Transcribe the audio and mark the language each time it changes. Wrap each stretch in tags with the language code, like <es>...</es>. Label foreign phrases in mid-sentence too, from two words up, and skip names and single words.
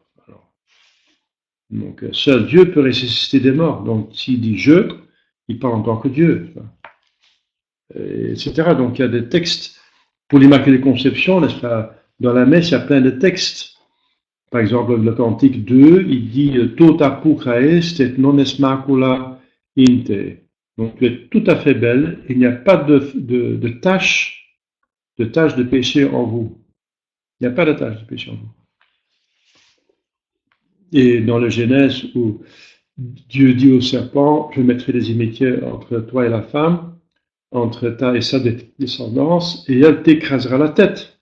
<fr>Donc, seul Dieu peut ressusciter des morts. Donc, s'il dit je, il parle en tant que Dieu, etc. Donc, il y a des textes pour l'Immaculée Conception, n'est-ce pas? Dans la messe, il y a plein de textes. Par exemple, le Cantique 2, il dit</fr> <la>Tota pulchra est et non est macula in te.</la> <fr>Donc, tu es tout à fait belle, il n'y a pas de tache de péché en vous. Il n'y a pas de tache de péché en vous. Et dans le Genèse, où Dieu dit au serpent, je mettrai des inimitiés entre toi et la femme, entre ta et sa descendance, et elle t'écrasera la tête.</fr>